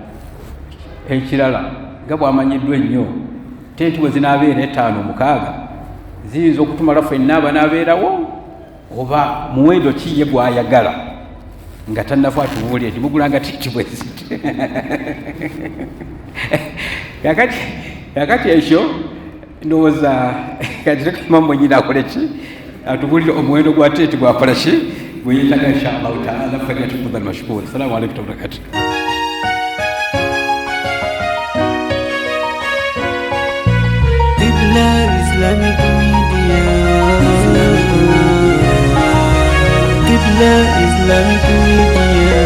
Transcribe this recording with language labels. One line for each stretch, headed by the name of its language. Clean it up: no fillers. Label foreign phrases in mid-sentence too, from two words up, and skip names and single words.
Ganda: Ekirala nga bwamanyiddwa ennyo, tenti bwe zinaabeera 5, 6 ziyinza okutumala ffenna abanaabeerawo, oba muwendo ki ye gw'ayagala nga tannafa atubuulire nti mugulanga tenti bwe ziti. Kakati ekyo ndowooza kati Imaamu mwennyini akole ki, atubuulire omuwendo gwa tenti gwakola ki, gwe yeetaaga
Arabic: إن شاء الله تعالى. فليتفضل مشكور. السلام عليكم ورحمة الله وبركاته. Islamic Media, Qibla Islamic Media.